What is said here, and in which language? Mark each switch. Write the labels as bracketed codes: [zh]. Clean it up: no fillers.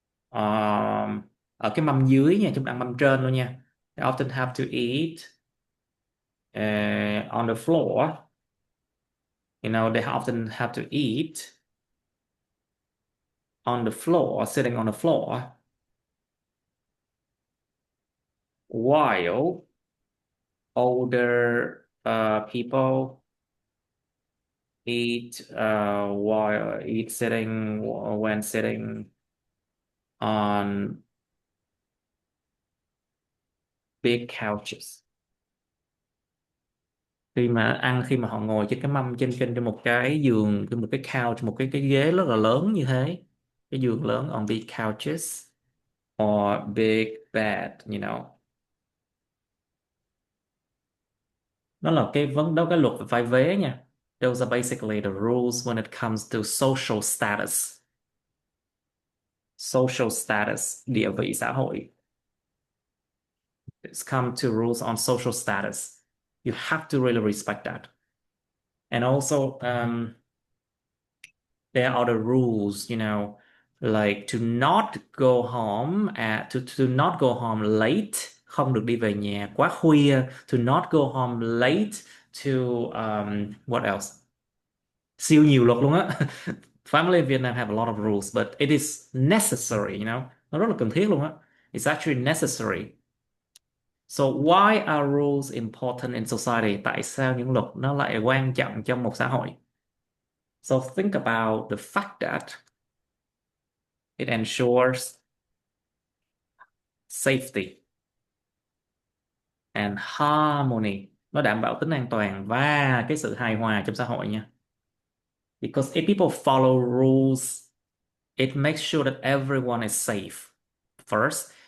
[vi] Ở cái mâm dưới nha, chúng ta ăn mâm trên luôn nha. [en] They often have to eat on the floor. You know, they often have to eat on the floor, sitting on the floor, while older people eat while eat sitting when sitting on big couches. [vi] Khi mà họ ngồi trên cái mâm trên trên trên một cái giường, trên một cái couch, một cái ghế rất là lớn như thế, cái giường lớn, [en] on big couches or big bed, you know. [vi] Đó là cái luật về vai vế nha. [en] Those are basically the rules when it comes to social status. Social status, [vi] địa vị xã hội. [en] It's come to rules on social status. You have to really respect that. And also, there are the rules, you know, like to not go home to not go home late, [vi] không được đi về nhà quá khuya, [en] to not go home late, to what else? [vi] Siêu nhiều luật luôn á. [en] Family in Vietnam have a lot of rules, but it is necessary, you know. [vi] Nó rất là cần thiết luôn á. [en] It's actually necessary. So why are rules important in society? [vi] Tại sao những luật nó lại quan trọng trong một xã hội? [en] So think about the fact that it ensures safety and harmony. [vi] Nó đảm bảo tính an toàn và cái sự hài hòa trong xã hội nha. [en] Because if people follow rules, it makes sure that everyone is safe first.